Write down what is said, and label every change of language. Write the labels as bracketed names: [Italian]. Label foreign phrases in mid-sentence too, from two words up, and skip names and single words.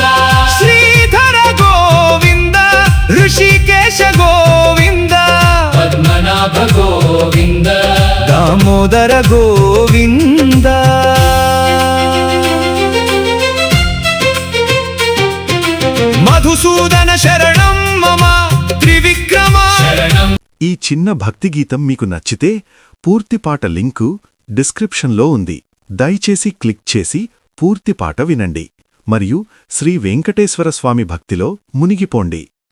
[Sanskrit] श्रीधर गोविंद ऋषिकेश गोविंद पद्मनाभ गोविंद दामोदर गोविंद మధుసూదన శరణం మమ త్రివిక్రమ शरणं [Telugu] ఈ చిన్న భక్తి గీతం మీకు నచ్చితే పూర్తి పాట లింకు డిస్క్రిప్షన్లో ఉంది. దయచేసి క్లిక్ చేసి పూర్తి పాట వినండి మరియు శ్రీ వెంకటేశ్వర స్వామి భక్తిలో మునిగిపోండి.